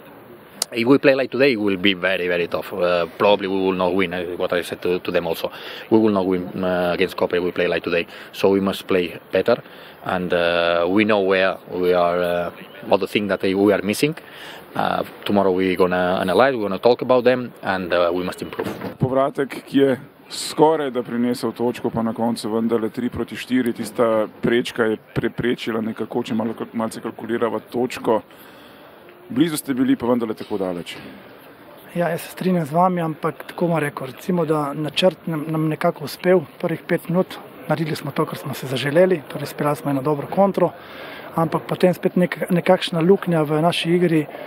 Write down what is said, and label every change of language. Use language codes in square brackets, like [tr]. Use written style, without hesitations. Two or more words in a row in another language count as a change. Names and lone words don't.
[en] If we play like today, it will be very, very tough. Probably we will not win. What I said to them also, we will not win against Koper if we play like today. So we must play better, and we know where we are, all the things that we are missing. Tomorrow we're gonna analyze, we're gonna talk about them, and we must improve. [sl] Povratek, ki je skoraj da prinesel točko, pa na koncu vendarle 3-4, tista prečka je preprečila nekako, če malce kalkulirava točko. Blizu ste bili, pa vendarle tako daleč. Ja, jaz se strinjam z vami, ampak tako bom rekel, recimo, da načrt nam nekako uspel prvih 5 minut, naredili smo to, kar smo se zaželeli, torej speljali smo eno dobro kontro, ampak potem spet nekakšna luknja v naši igri.